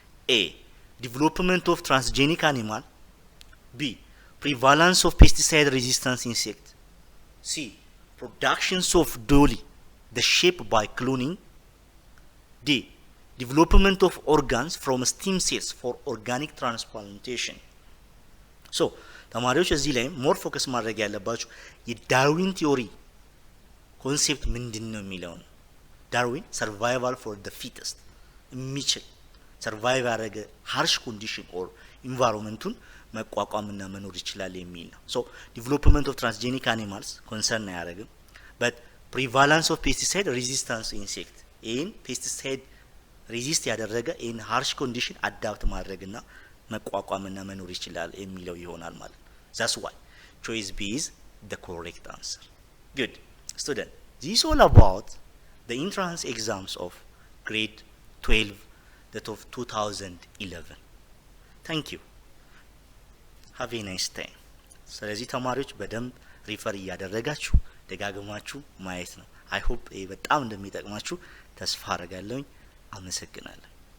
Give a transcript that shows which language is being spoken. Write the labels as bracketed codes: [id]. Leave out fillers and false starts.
[en] A. Development of transgenic animal. B. Prevalence of pesticide resistant insect. C. Productions of dolly, the shape by cloning. D. Development of organs from stem cells for organic transplantation. [am] So ተማሪዎች እዚህ ላይ ሞር ፎከስ ማድረግ ያለባችሁ የዳርዊን ቲዮሪ ኮንሴፕት ምንድነው የሚለው ነው። ዳርዊን [en] ሰርቫይቫል ፎር ዘ ፊተስት [am] የሚችል ሰርቫይቭ ያደረገ ሃርሽ ኮንዲሽን ኦር ኢንቫይሮንመንቱን መቋቋምና መኖር ይችላል የሚል ነው። [en] ሶ ዲቨሎፕመንት ኦፍ ትራንስጄኒክ አኒማልስ ኮንሰርን [am] አያደርግም። [en] በት ፕሪቫላንስ ኦፍ ፔስቲሳይድ ሬዚስታንስ ኢንሴክት [am] ይህን ፔስቲሳይድ ሬዚስት ያደረገ ይህን ሃርሽ ኮንዲሽን አዳፕት ማድረግና መቋቋምና መኖር ይችላል የሚለው ይሆናል ማለት ነው። [en] That's why choice B is the correct answer. Good. Student, this is all about the entrance exams of grade 12 that of 2011. Thank you. Have a nice time. [am] ስለዚህ ተማሪዎች በደንብ ሪፈር እያደረጋችሁ ደጋግማችሁ ማየት ነው። [en] I hope [am] በጣም እንደሚጠቅማችሁ ተስፋ አደርጋለሁ። አመሰግናለሁ።